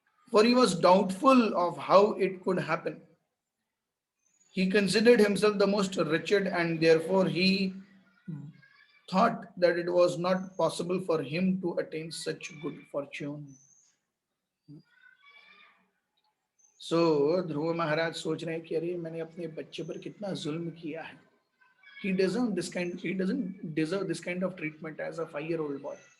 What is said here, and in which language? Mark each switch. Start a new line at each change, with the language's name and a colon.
English: For he was doubtful of how it could happen. He considered himself the most wretched, and therefore he thought that it was not possible for him to attain such good fortune.
Hindi: So ध्रुव महाराज सोच रहे हैं कि अरे मैंने अपने बच्चे पर कितना जुल्म किया है.
English: He doesn't deserve this kind of treatment as a 5-year-old boy.